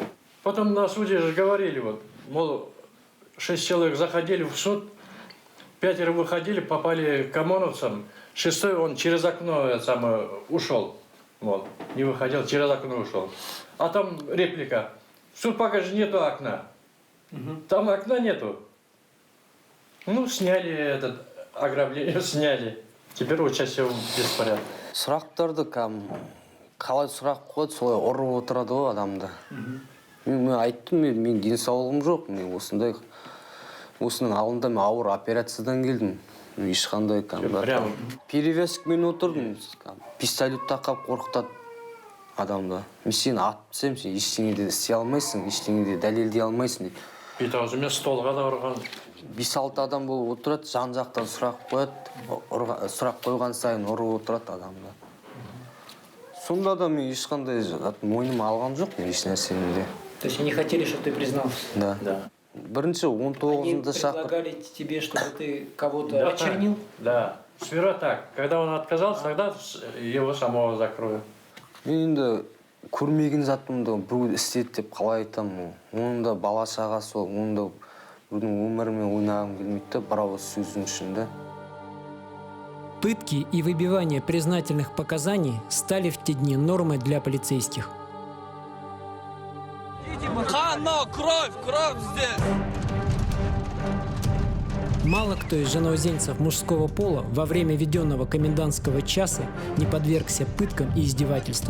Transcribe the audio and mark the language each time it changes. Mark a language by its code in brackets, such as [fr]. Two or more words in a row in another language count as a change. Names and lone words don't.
[ru] Потом на суде же говорили, вот, мол, 6 человек заходили в суд, 5 выходили, попали к ОМОНовцам, 6-й он через окно ушел. Вот, не выходил, через окно ушел. А там реплика. Суд пока же нету окна. Там окна нету. Ну, сняли ограбление, сняли. Теперь участие в беспорядке. [kk] Сұрақтарды қалай сұрақ қойды, солай ұрып отырады ғой адамды. Мен айттым, мен денсаулығым жоқ, мен осының алдында мен ауыр операциядан келдім. Ешқандай перевязкамен отырдым, пистолет тақап қорқытады адамды. Мен сені атып тастаймын, сен ештеңе де істей алмайсың, ештеңе де дәлелдей алмайсың дейді. Бет-аузымен столға да ұрған. 5-6 адам болып отырады, жан-жақтан сұрақ қояды, сұрақ қойған сайын ұрып отырады адамды. Сонда да мен ешқандай мойныма алған жоқ, мен еш нәрсені де. [ru] То есть они хотели, чтобы ты признался? [kk] Да. Бірінші 19-ында шақыр. [ru] Они предлагали тебе, чтобы ты кого-то очернил? Да. Сперва так. Когда он отказался, тогда его самого закроют. [kk] Мен енді көрмеген затымды біреу істеді деп қалай айтамын. Оның да бала шағасы ол, оның да біреудің өмірімен ойнағым келмейді де, бір ауыз сөздің ішінде. [ru] Пытки и выбивание признательных показаний стали в те дни нормой для полицейских. Кровь здесь! Мало кто из женоузенцев мужского пола во время введенного комендантского часа не подвергся пыткам и издевательствам.